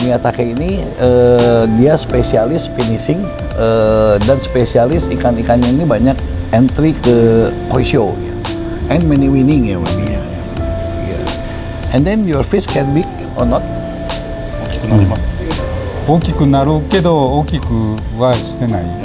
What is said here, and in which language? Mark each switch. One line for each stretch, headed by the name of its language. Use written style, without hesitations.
Indonesian: Miyatake ini dia spesialis finishing dan spesialis ikan-ikannya ini banyak entry ke koi show ya.
English: And many winning ya maybe. And then your fish can big or not?
Japanese: 大きくなります。大きくなるけど大きくはしてない